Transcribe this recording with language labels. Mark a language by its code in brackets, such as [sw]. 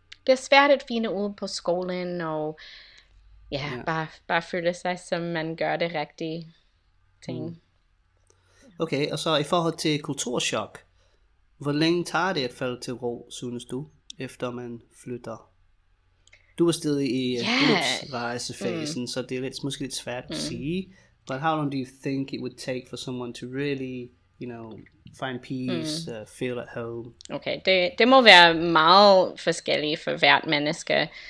[da] Det er svært at finde ud på skolen, og bare føle sig, som man gør det rigtige ting. Okay, og så i forhold til kulturschok, hvor længe tager det at falde til ro, synes du, efter man flytter? Du er stadig i rejsefasen, så det er måske lidt svært at sige. [en] But how long do you think it would take for someone to really, find peace, feel at home? [da] Okay, det må være meget forskelligt for hvert menneske.